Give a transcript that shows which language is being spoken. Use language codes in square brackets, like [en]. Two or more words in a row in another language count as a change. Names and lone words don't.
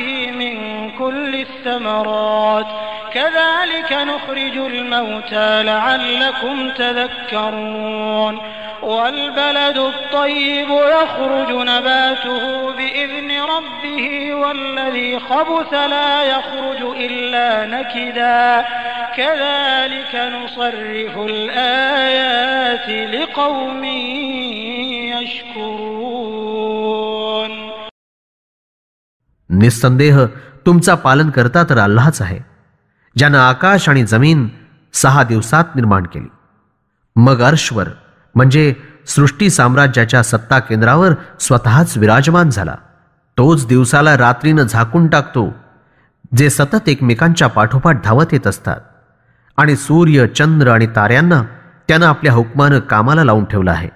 [ar] من كل الثمرات كذلك نخرج الموتى لعلكم تذكرون والبلد الطيب يخرج نباته بإذن ربه والذي خبث لا يخرج إلا نكدا كذلك نصرف الآيات لقوم يشكرون. [mr] निस्संदेह तुमचा पालन करता तर अल्लाहच आहे, ज्यानं आकाश आणि जमीन 6 दिवसात निर्माण केली. मग अर्शवर म्हणजे सृष्टी साम्राज्याच्या सत्ता केंद्रावर स्वतःच विराजमान झाला. तोच दिवसाला रात्रीनं झाकून टाकतो, जे सतत एकमेकांच्या पाठोपाठ धावत येत असतात, आणि सूर्य, चंद्र आणि ताऱ्यांना त्यानं आपल्या हुकमानं कामाला लावून ठेवलं आहे.